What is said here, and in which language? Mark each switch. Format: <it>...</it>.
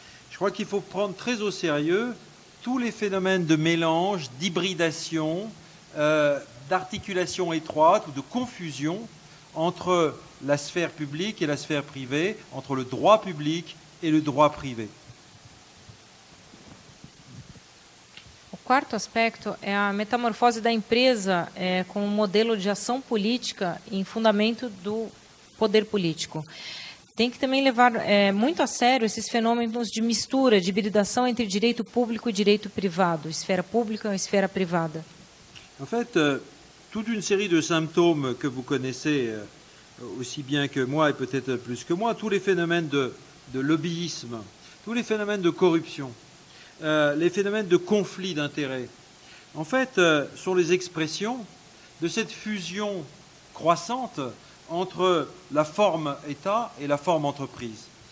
<fr>Je crois qu'il faut prendre très au sérieux tous les phénomènes de mélange, d'hybridation, d'articulation étroite ou de confusion entre la sphère publique et la sphère privée, entre le droit public et le droit privé.</fr> <pt>O quarto aspecto é a metamorfose da empresa como modelo de ação política em fundamento do poder político. Tem que também levar muito a sério esses fenômenos de mistura, de hibridação entre direito público e direito privado, esfera pública e esfera privada.</pt> <fr>En fait, toute une série de symptômes que vous connaissez aussi bien que moi et peut-être plus que moi, tous les phénomènes de lobbyisme, tous les phénomènes de corruption, les phénomènes de conflit d'intérêts, en fait, sont les expressions de cette fusion croissante entre la forme État et la forme entreprise.</fr>